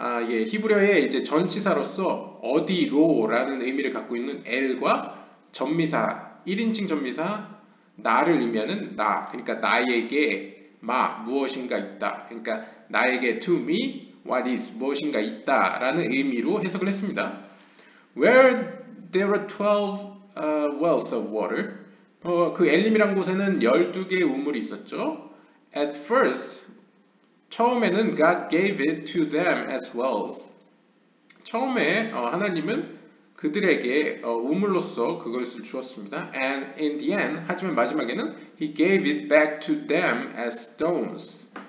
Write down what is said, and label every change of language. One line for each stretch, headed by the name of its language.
Korean: 예, 히브리어의 이제 전치사로서 어디로라는 의미를 갖고 있는 엘과 전미사, 1인칭 전미사 나를 의미하는 나, 그러니까 나에게 무엇인가 있다. 그러니까 나에게
English: to me what is
Korean: 무엇인가 있다라는 의미로 해석을 했습니다.
English: Where there were 12 wells of water.
Korean: 그 엘림이란 곳에는 12개의 우물이 있었죠.
English: At first,
Korean: 처음에는
English: God gave it to them as wells.
Korean: 처음에 하나님은 그들에게 우물로서 그것을 주었습니다.
English: And in the end,
Korean: 하지만 마지막에는
English: He gave it back to them as stones.